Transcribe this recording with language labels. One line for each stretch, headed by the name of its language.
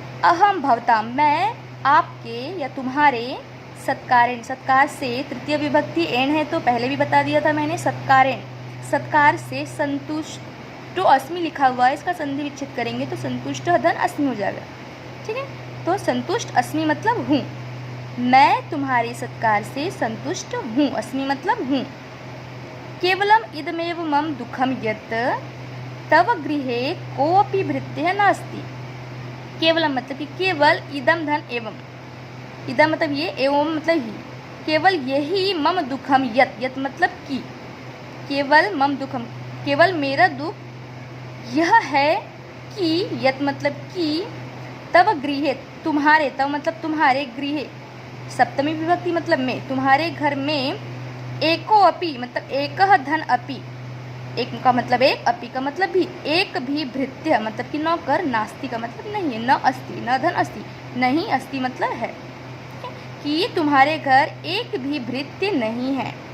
Hindi: अहम भवताम मैं आपके या तुम्हारे, सत्कारेण, सत्कार से तृतीय विभक्ति एण है तो पहले भी बता दिया था मैंने, सत्कारेण, सत्कार से, संतुष्टो अस्मि लिखा हुआ है, इसका संधि विच्छेद करेंगे तो संतुष्ट धन अस्मि हो जाएगा, ठीक है। तो संतुष्ट अस्मि मतलब हूँ, मैं तुम्हारे सत्कार से संतुष्ट हूँ, अस्मि मतलब हूँ।
Sanskrit: केवलम इदमेव मम दुखम यत् तव गृहे कोऽपि भृत्यः नास्ति।
Hindi: केवलम मतलब कि केवल, इदम धन एवं, इदम मतलब ये, एवं मतलब ही, केवल यही, मम दुखम यत्, यत् मतलब कि, केवल मम दुखम, केवल मेरा दुख यह है कि, यत् मतलब कि, तव गृहे, तुम्हारे, तव मतलब तुम्हारे, गृहे सप्तमी विभक्ति मतलब में, तुम्हारे घर में, एको अपि मतलब एक धन अपि, एक का मतलब एक, अपि का मतलब भी, एक भी भृत्य मतलब कि नौकर, नास्ति का मतलब नहीं है, न अस्ति, न धन अस्ति, नहीं अस्ति मतलब है, कि तुम्हारे घर एक भी भृत्य नहीं है।